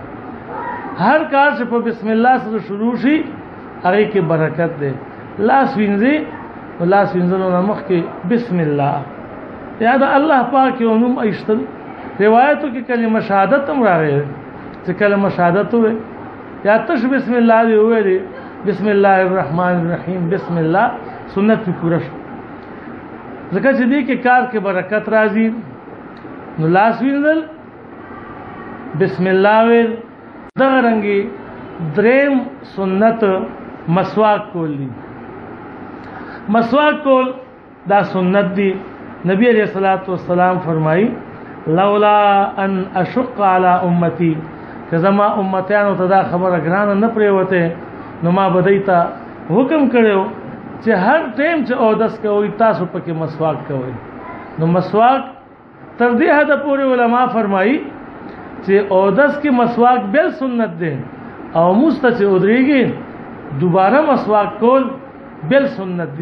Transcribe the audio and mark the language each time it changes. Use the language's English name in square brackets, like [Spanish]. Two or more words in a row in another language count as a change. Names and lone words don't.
[Pashto] هر کار چې په [Arabic] بسم الله [Pashto] سره شروع شي هغه کې برکت ده. لاس وینځي او لاس وینځلو نه مخکې [Arabic] بسم الله [Pashto] یا د الله پاک یو نوم ایستل. روایتو کې کلمه شهادت هم راغلی چې کلمه شهادت وي یا تش [Arabic] بسم الله [Pashto] دی ویلي [Arabic] بسم الله الرحمن الرحیم بسم الله [Pashto] سنت په پوره شو. ځکه چې دې کې کار کې برکت راځي. نو لاس وینځل [Arabic] بسم الله [Pashto] ویل. دغه رنګي دریم سنت مسواک کول دي. مسواک کول دا سنت دی. نبی [Arabic] علیہ الصلوۃ والسلام [Pashto] فرمایي [Arabic] لولا ان اشق على امتي، [Pashto] که زما امتیانو ته دا خبره ګرانه نه پریوته نو ما بدایتا حکم کړو چې هر ټیم چې اودس کوي تاسو پکې مسواک کوئ. نو مسواک تر دې حد پورې علما فرمایي چې اودس کې مسواک بل سنت دی او مستچ ودریږي دوباره مسواک کول بل سنت دی.